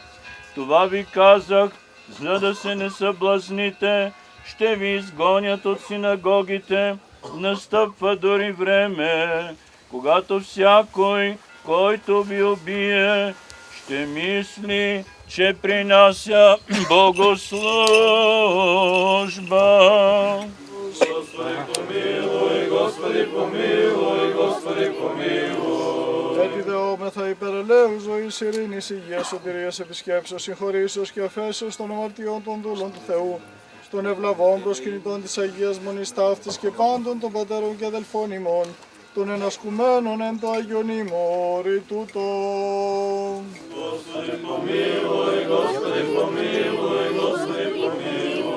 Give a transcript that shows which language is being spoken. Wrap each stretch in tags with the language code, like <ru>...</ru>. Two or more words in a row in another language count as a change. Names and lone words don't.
<bg>Това ви казах, за да се не съблазните, ще ви изгонят от синагогите, настъпва дори време, когато всякой, който ви убие, ще мисли, че принася богослужба. Господи помилуй, Господи помилуй, Господи помилуй.</bg> <el>Έτσι δεόμεθα υπερελαίου ζωής, ειρήνης, υγείας, σωτηρίας, επισκέψεως, συγχωρήσεως και αφέσεως των αμαρτιών των δούλων του Θεού, των ευλαβών προσκυνητών της Αγίας Μονής Ταύτης και πάντων των πατέρων και αδελφών ημών, των ενασκουμένων εν το Άγιον ημόρι τούτο.</el> <bg>Господи помилуй, Господи помилуй, Господи помилуй.</bg>